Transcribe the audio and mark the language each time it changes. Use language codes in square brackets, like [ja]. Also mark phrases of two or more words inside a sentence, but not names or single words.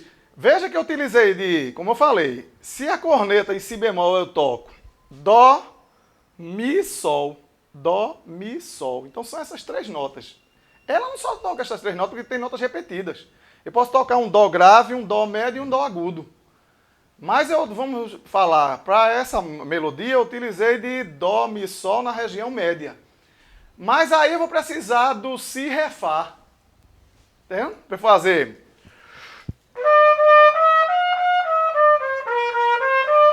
[pt] Veja que eu utilizei como eu falei, se a corneta em si bemol eu toco dó, mi, sol, dó, mi, sol. Então são essas 3 notas. Ela não só toca essas 3 notas porque tem notas repetidas. Eu posso tocar um dó grave, um dó médio e um dó agudo. Mas vamos falar, para essa melodia eu utilizei de dó, mi, sol na região média. Mas aí eu vou precisar do si, ré, fá. Entendeu? Para fazer.